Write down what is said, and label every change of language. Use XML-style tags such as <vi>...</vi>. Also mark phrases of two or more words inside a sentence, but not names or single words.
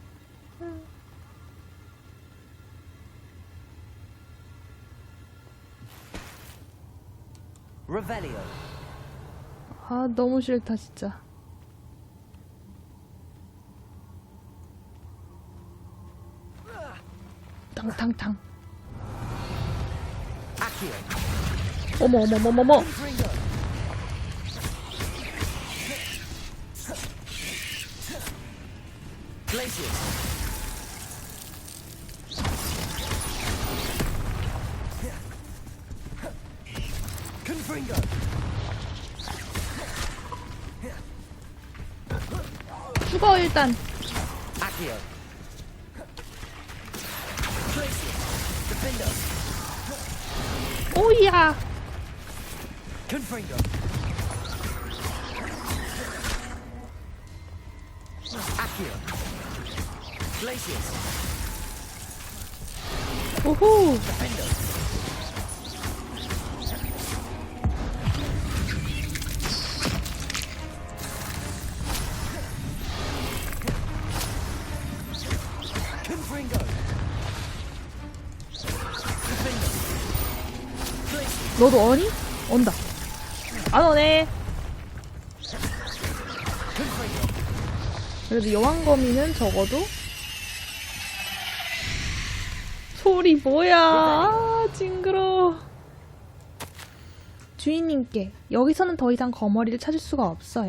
<ko>Revelio. 아, 너무 싫다, 진짜. 탕탕탕. Accio. 어머. Glacius. Confringo. 죽어, 일단. Accio. Glacius. Defender. 오이야. Confringo. Accio. Glacius. 오호. Defender. Confringo. Defender. Glacius. 너도 어니? 온다. 안 오네. Confringo. 그래도 여왕거미는 적어도 소리 뭐야. 아, 징그러워. 주인님께 여기서는 더 이상 거머리를 찾을 수가 없어요.</ko>